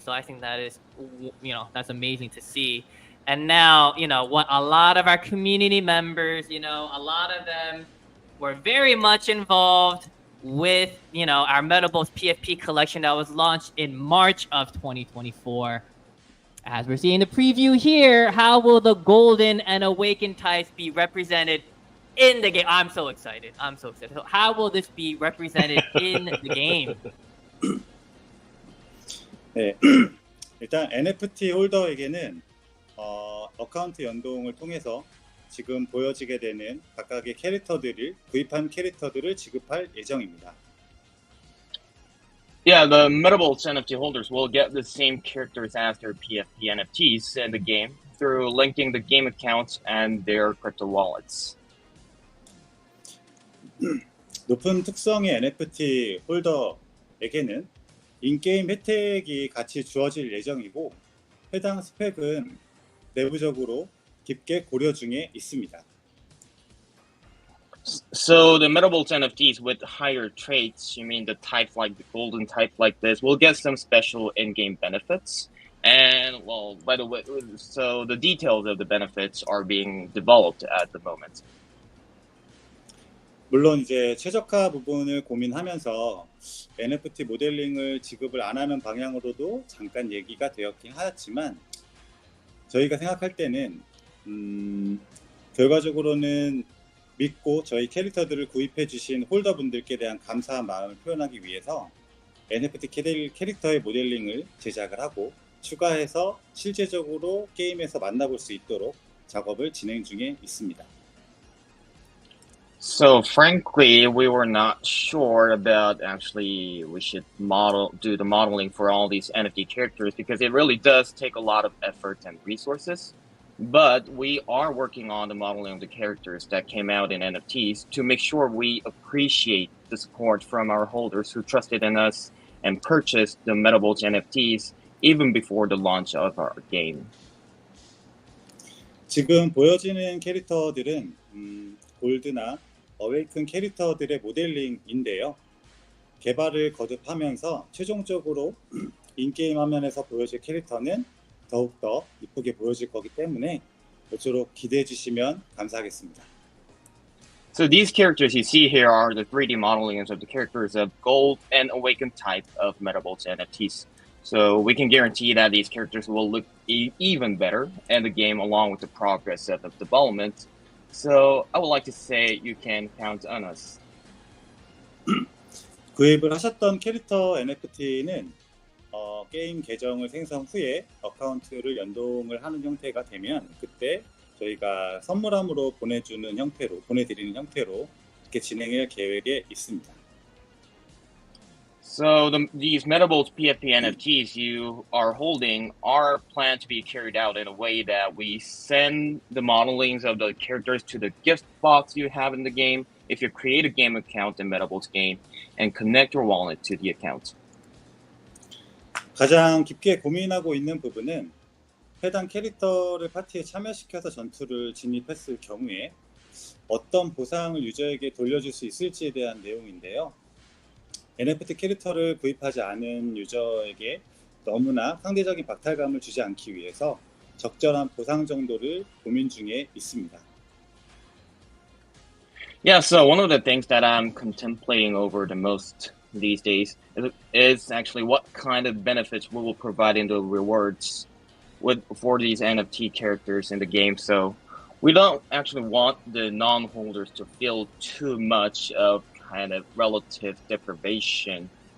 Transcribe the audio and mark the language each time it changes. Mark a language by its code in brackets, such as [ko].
[en] So I think that is, that's amazing to see. And now, what a lot of our community members, a lot of them were very much involved with, our Metabolts PFP collection that was launched in March of 2024. As we're seeing the preview here, how will the Golden and Awakened types be represented in the game? I'm so excited. So how will this be represented in the game? [ko] 네, 일단 NFT 홀더에게는 어카운트 연동을 통해서 지금 보여지게 되는 각각의 구입한 캐릭터들을 지급할 예정입니다. [en] Yeah, the Metabolts NFT holders will get the same characters as their PFP NFTs in the game through linking the game accounts and their crypto wallets. [ko] 높은 특성의 NFT 홀더에게는 인게임 혜택이 같이 주어질 예정이고 해당 스펙은 내부적으로 깊게 고려 중에 있습니다. [en] So the Metabolts NFTs with higher traits, you mean the type like the golden type like this, will get some special in-game benefits. And well, by the way, so the details of the benefits are being developed at the moment. [ko] 물론 이제 최적화 부분을 고민하면서 NFT 모델링을 지급을 안 하는 방향으로도 잠깐 얘기가 되었긴 하였지만 저희가 생각할 때는 결과적으로는 믿고 저희 캐릭터들을 구입해 주신 홀더분들께 대한 감사한 마음을 표현하기 위해서 NFT 캐릭터의 모델링을 제작을 하고 추가해서 실제적으로 게임에서 만나볼 수 있도록 작업을 진행 중에 있습니다. [en] So frankly, we were not sure about actually we should do the modeling for all these NFT characters because it really does take a lot of effort and resources. But we are working on the modeling of the characters that came out in NFTs to make sure we appreciate the support from our holders who trusted in us and purchased the Metabolts NFTs even before the launch of our game. [ko] 지금 보여지는 캐릭터들은 골드나 어웨이큰 캐릭터들의 모델링인데요. 개발을 거듭하면서 최종적으로 인게임 화면에서 보여질 캐릭터는 더욱더 이쁘게 보여질 거기 때문에 모쪼록 기대해 주시면 감사하겠습니다. [en] So these characters you see here are the 3D modelings of the characters of Gold and Awakened type of Metabolts NFTs. So we can guarantee that these characters will look even better in the game along with the progress of the development. So I would like to say you can count on us. [ko] 구입을 하셨던 캐릭터 NFT는 게임 계정을 생성 후에 어카운트를 연동을 하는 형태가 되면 그때 저희가 선물함으로 보내드리는 형태로 이렇게 진행할 계획에 있습니다. [en] So these Metabolts PFP NFTs you are holding are planned to be carried out in a way that we send the modelings of the characters to the gift box you have in the game if you create a game account in Metabolts game and connect your wallet to the account. [ko] 가장 깊게 고민하고 있는 부분은 해당 캐릭터를 파티에 참여시켜서 전투를 진입했을 경우에 어떤 보상을 유저에게 돌려줄 수 있을지에 대한 내용인데요. NFT 캐릭터를 구입하지 않은 유저에게 너무나 상대적인 박탈감을 주지 않기 위해서 적절한 보상 정도를 고민 중에 있습니다. [en] Yeah, so one of the things that I'm contemplating over the most these days is actually what kind of benefits we will provide in the rewards for these NFT characters in the game. So we don't actually want the non-holders to feel too much of kind of relative deprivation.